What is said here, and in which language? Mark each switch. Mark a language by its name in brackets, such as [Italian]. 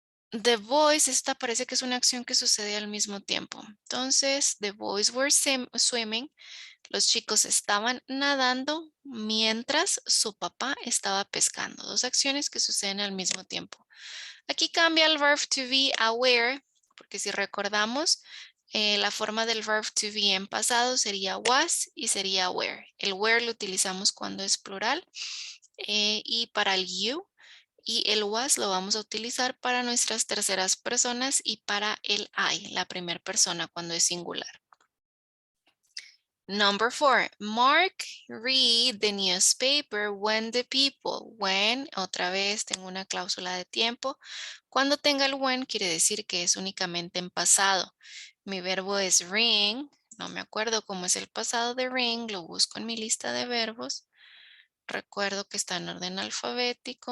[English] The boys, [Spanish] esta parece que es una acción que sucede al mismo tiempo. [English] Entonces, the boys were swimming. [Spanish] Los chicos estaban nadando mientras su papá estaba pescando. 2 acciones que suceden al mismo tiempo. Aquí cambia el verb to be a were, porque si recordamos, la forma del verb to be en pasado sería was y sería were. El were lo utilizamos cuando es plural y para el you. Y el was lo vamos a utilizar para nuestras terceras personas y para el I, la primera persona cuando es singular. [English] Number 4, Mark read the newspaper when the people. [Spanish] When, otra vez tengo una cláusula de tiempo. Cuando tenga el when quiere decir que es únicamente en pasado. Mi verbo es ring. No me acuerdo cómo es el pasado de ring. Lo busco en mi lista de verbos. Recuerdo que está en orden alfabético.